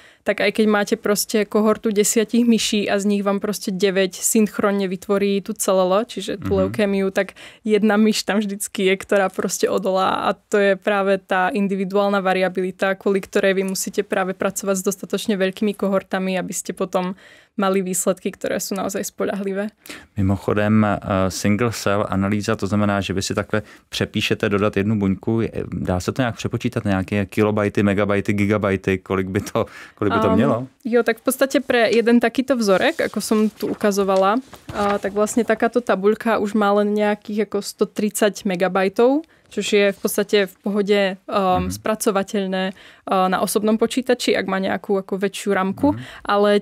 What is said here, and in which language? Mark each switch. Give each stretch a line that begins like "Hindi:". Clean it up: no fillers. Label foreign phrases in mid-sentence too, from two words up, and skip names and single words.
Slovak: tak aj keď máte proste kohortu 10 myší a z nich vám proste 9 synchronne vytvorí tú CLL, čiže tú leukémiu, tak jedna myš tam vždycky je, ktorá proste odolá a to je práve tá individuálna variabilita, kvôli ktorej vy musíte práve pracovať s dostatočne veľkými kohortami, aby ste potom mali výsledky,
Czech: které jsou
Slovak: naozaj spoľahlivé.
Czech: Mimochodem
English: single cell
Czech: analýza, to znamená, že vy si takhle přepíšete dodat jednu buňku, dá se to nějak přepočítat, nějaké kilobajty, megabajty, gigabajty, kolik by to mělo?
Slovak: Jo, tak v podstate pre jeden takýto vzorek, ako som tu ukazovala, tak vlastne takáto tabuľka už má len nejakých ako 130 megabajtov, což je v podstate v pohode spracovateľné na osobnom počítači, ak má nejakú ako väčšiu ramku, ale